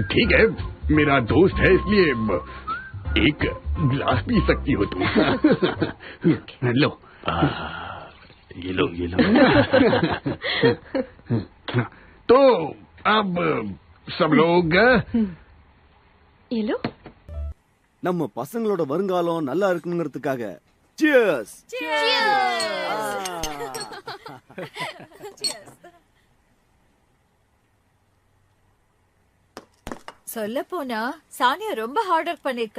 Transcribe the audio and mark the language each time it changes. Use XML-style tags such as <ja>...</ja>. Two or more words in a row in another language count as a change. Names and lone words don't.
<hi>ठीक है, मेरा दोस्त है इसलिए एक गिलास पी सकती हो तुम। लो ये लो ये लो। तो अब सब लोग ये लो।</hi> <ta>நம்ம பசங்களோட வருங்காலம் நல்லா இருக்கணுங்கிறதுக்காக சியர்ஸ். சொல்ல போனா சானியா ரொம்ப</ta> <en>hard work</en> <ta>பண்ணிருக்கா.</ta>